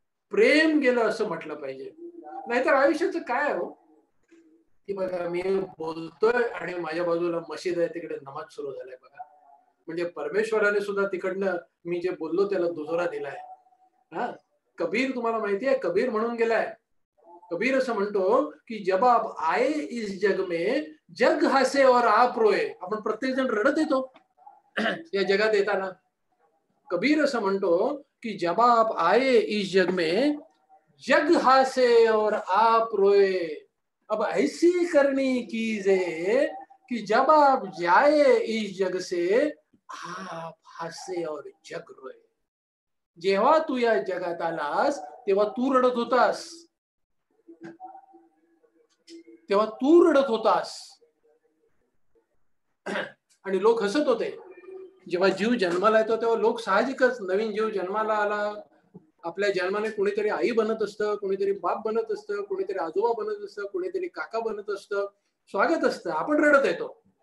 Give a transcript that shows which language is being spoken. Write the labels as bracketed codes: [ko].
[mr] प्रेम गेलं असं म्हटलं पाहिजे. नाहीतर आयुष्याचं काय हो, की बघा मी बोलतोय आणि माझ्या बाजूला मशीद आहे, तिकडे नमाज सुरू झालाय बघा. म्हणजे परमेश्वराने सुद्धा तिकडनं मी जे बोललो त्याला दुजोरा दिलाय. हा, कबीर तुम्हाला माहिती आहे, कबीर म्हणून गेलाय. कबीर असं म्हणतो की [hi] जब आप आए इस जग में जग हसे और आप रोए. [mr] आपण प्रत्येक जण रडत येतो या जगात येताना. कबीर असं म्हणतो की [hi] जब आप आए इस जग में जग हसे और आप रोए, अब ऐसी करनी कीजिए कि जब आप जाए इस जग से आप हसे और जग रोए. [mr] जेव्हा तू या जगात आलास तेव्हा तू रडत होतास, तेव्हा तू रडत होतास आणि लोक हसत होते. जेव्हा जीव जन्माला येतो तेव्हा लोक साहजिकच, नवीन जीव जन्माला आला, आपल्या जन्माने कोणीतरी आई बनत असतं, कोणीतरी बाप बनत असतं, कोणीतरी आजोबा बनत असतं, कोणीतरी काका बनत असतं, स्वागत असतं, आपण रडत येतो.